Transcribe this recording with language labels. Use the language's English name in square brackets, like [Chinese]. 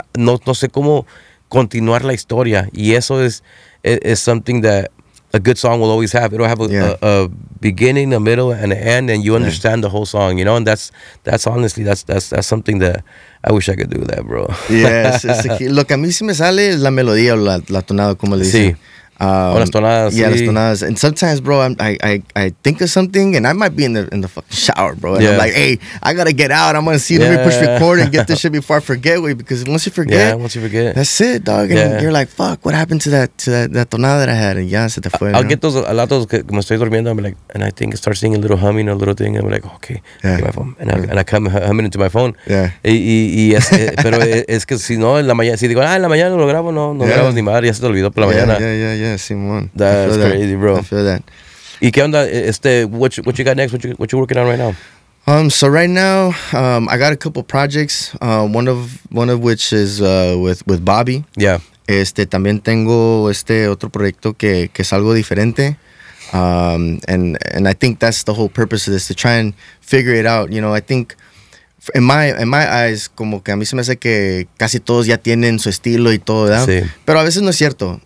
[Spanish] No sé cómo continuar la historia. Y eso [English] is something that a good song will always have. It'll have a beginning, a middle, and an end, and you understand the whole song, you know. And that's honestly, that's something that I wish I could do that, bro. [Spanish] Lo que a mí sí me sale es la melodía o la tonada, como le dicen. Las tonadas. Las tonadas. [English] And sometimes, bro, I think of something and I might be in the fucking shower, bro. And I'm like, hey, I gotta get out. I'm gonna see. Let me push record and get this shit before I forget. Because once you forget, that's it, dog. And you're like, fuck, what happened to that tonada that I had? [Spanish] And se te fue. [English] I'll get those a lot [Spanish] que me estoy durmiendo. [English] I'm like, and I think I start singing a little humming, a little thing. I'm like, okay, get my phone, and I come humming into my phone. [Spanish] Pero es que si no en la mañana, si digo, en la mañana lo grabo, no grabas ni madre, ya se te olvidó por la mañana. [English] Yeah, Simón. That's crazy, bro. I feel that. [Spanish] ¿Y qué onda? [English] What you got next? What you working on right now? So right now, I got a couple projects. One of which is with Bobby. Yeah. [Spanish] También tengo otro proyecto que es algo diferente. [English] And I think that's the whole purpose of this, to try and figure it out. You know, I think in my eyes, [Spanish] como que a mí se me hace que casi todos ya tienen su estilo y todo, ¿verdad? Sí. Pero a veces no es cierto.